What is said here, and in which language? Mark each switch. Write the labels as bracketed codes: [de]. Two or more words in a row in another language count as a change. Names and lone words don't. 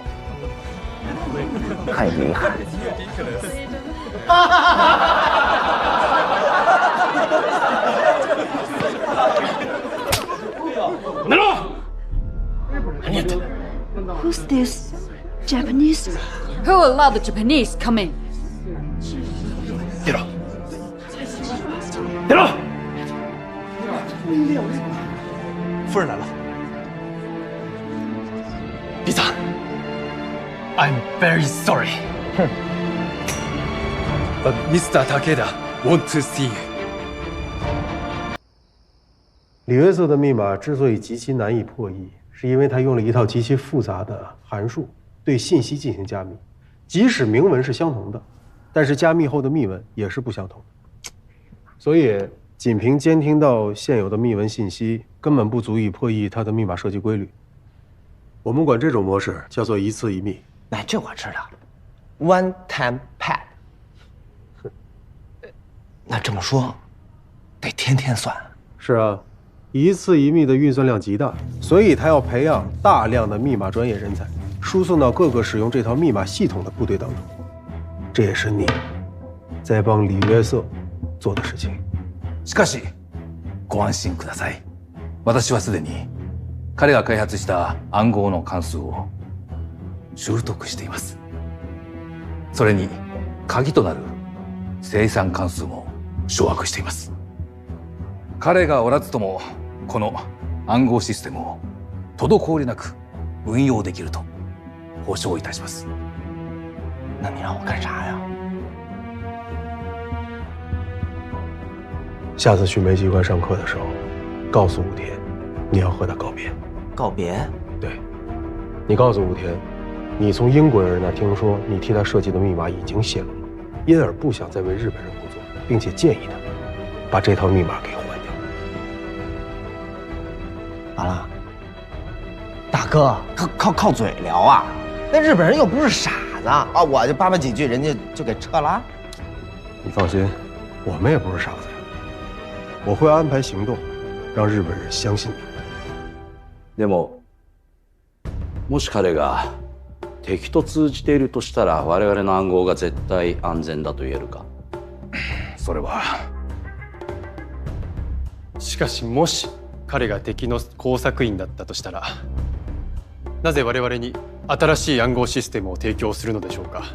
[zh] 很遗憾。 [en] Who's this? Japanese? Who allowed the Japanese come in? [ja] 出ろ。出ろ。 [zh] 夫人来了。 [en] 比萨 ，I'm very sorry. But Mr. Takeda want to see you. [zh] 李约瑟的密码之所以极其难以破译，是因为他用了一套极其复杂的函数对信息进行加密。即使明文是相同的，但是加密后的密文也是不相同的。所以，仅凭监听到现有的密文信息，根本不足以破译它的密码设计规律。我们管这种模式叫做一次一密。哎，这我知道 ， [en] one time pad。 [zh] 那这么说，得天天算。是啊，一次一密的运算量极大，所以他要培养大量的密码专业人才，输送到各个使用这套密码系统的部队当中。这也是你在帮李约瑟做的事情。 [ja] しかし、ご安心ください。私はすでに彼が開発した暗号の関数を習得しています。それに鍵となる生産関数も掌握しています。彼がおらずともこの暗号システムを滞りなく運用できると保証いたします。 [zh] 那你让我干啥呀？下次去梅机关上课的时候，告诉武田，你要和他告别。告别？对，你告诉武田，你从英国人那听说你替他设计的密码已经泄露了，因而不想再为日本人工作，并且建议他把这套密码给换掉。完了，大哥，靠嘴聊啊！那日本人又不是傻子啊，我就叭叭几句，人家就给撤了。你放心，我们也不是傻子呀。我会安排行动，让日本人相信你。 [ja] でも、もし彼が敵と通じているとしたら、我々の暗号が絶対安全だと言えるか。それは。しかしもし彼が敵の工作員だったとしたら、なぜ我々に新しい暗号システムを提供するのでしょうか。